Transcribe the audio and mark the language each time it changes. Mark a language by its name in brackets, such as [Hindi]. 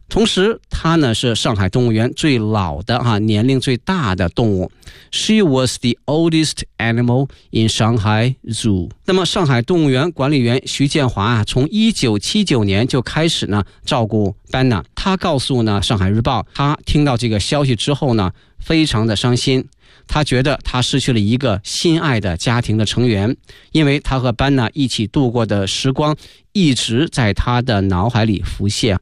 [Chinese] 同时，它呢是上海动物园最老的哈，年龄最大的动物。 [English] She was the oldest animal in Shanghai Zoo。 [Chinese] 那么，上海动物园管理员徐建华啊，从1979年就开始呢照顾班纳。他告诉呢《上海日报》，他听到这个消息之后呢，非常的伤心。他觉得他失去了一个心爱的家庭的成员，因为他和班纳一起度过的时光一直在他的脑海里浮现。